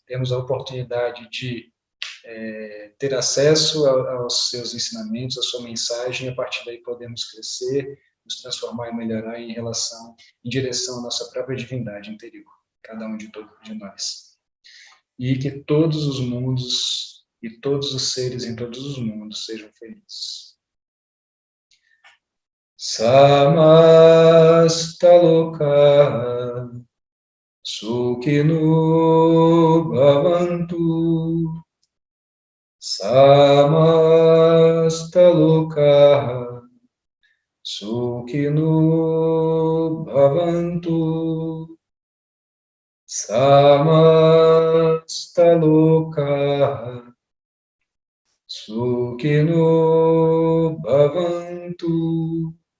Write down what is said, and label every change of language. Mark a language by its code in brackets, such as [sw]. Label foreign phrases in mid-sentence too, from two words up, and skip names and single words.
[pt] Temos a oportunidade de ter acesso aos seus ensinamentos, à sua mensagem, e a partir daí podemos crescer, nos transformar e melhorar em direção à nossa própria divindade interior, cada um de nós. E que todos os mundos e todos os seres em todos os mundos sejam felizes. [sa] समस्तलोकाः सुखिनो भवन्तु समस्तलोकाः सुखिनो भवन्तु समस्तलोकाः सुखिनो भवन्तु.